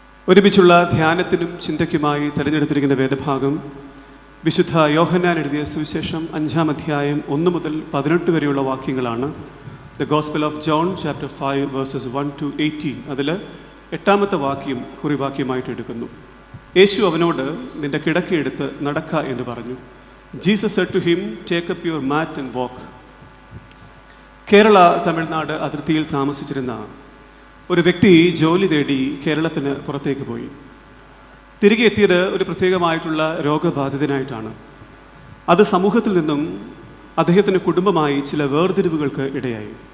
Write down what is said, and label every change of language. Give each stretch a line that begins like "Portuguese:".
Malayalam: ഒരുമിച്ചുള്ള ധ്യാനത്തിനും ചിന്തയ്ക്കുമായി തിരഞ്ഞെടുത്തിരിക്കുന്ന വേദഭാഗം വിശുദ്ധ യോഹന്നാൻ എഴുതിയ സുവിശേഷം 5-ാം അധ്യായം 1 മുതൽ 18 വരെയുള്ള വാക്യങ്ങളാണ്.
English: The gospel of John chapter 5 verses 1 to 18.
Malayalam: അതിൽ 8-ാമത്തെ വാക്യം കുറിവാക്യമായിട്ട് എടുക്കുന്നു. യേശു അവനോട്, നിന്റെ കിടക്കയെടുത്ത് നടക്ക എന്ന് പറഞ്ഞു.
English: Jesus said to him, take up your mat and walk.
Malayalam: Kerala Tamil Nadu അതിർത്തിയിൽ താമസിച്ചിരുന്ന ഒരു വ്യക്തി ജോലി തേടി കേരളത്തിന് പുറത്തേക്ക് പോയി. തിരികെ എത്തിയത് ഒരു പ്രത്യേകമായിട്ടുള്ള രോഗബാധിതനായിട്ടാണ്. അത് സമൂഹത്തിൽ നിന്നും അദ്ദേഹത്തിൻ്റെ കുടുംബമായി ചില വേർതിരിവുകൾക്ക് ഇടയായി.